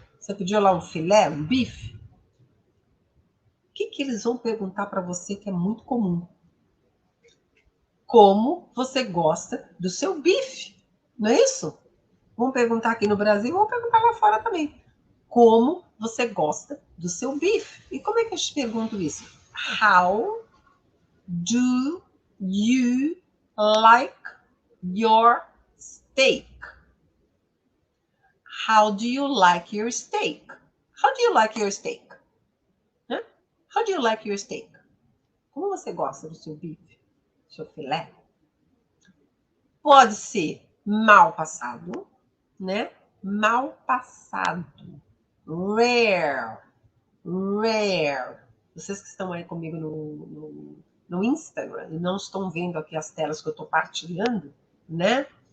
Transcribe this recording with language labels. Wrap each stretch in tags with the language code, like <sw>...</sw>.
<pt>Você pediu lá um filé, um bife. O que eles vão perguntar para você que é muito comum? Como você gosta do seu bife? Não é isso? Vão perguntar aqui no Brasil, vão perguntar lá fora também. Como você gosta do seu bife? E como é que eu te pergunto isso?</pt> <en>How do you like your steak? How do you like your steak? How do you like your steak? Huh? How do you like your steak?</en> <pt>Como você gosta do seu bife? Do seu filé? Pode ser mal passado, né? Mal passado. Rare.</pt> <en>Rare.</en> <pt>Vocês que estão aí comigo no Instagram e não estão vendo aqui as telas que eu estou partilhando, né?</pt>